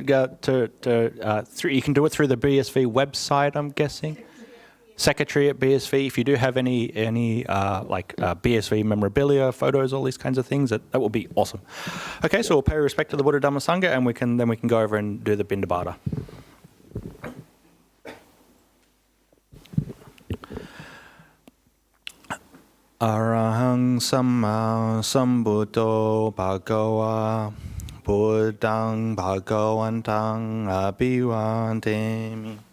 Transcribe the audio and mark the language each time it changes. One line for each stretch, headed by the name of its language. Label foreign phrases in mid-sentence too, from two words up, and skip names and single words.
English: You can do it through the BSV website, I'm guessing. Secretary at BSV. If you do have any BSV memorabilia, photos, all these kinds of things, that will be awesome. Okay, so we'll pay respect to the Buddha Dhamma Sangha, and we can go over and do the Bindabata.
Pali: Arahang Samma Sambuddho Bhagava Buddhang Bhagavantang Abhivandemi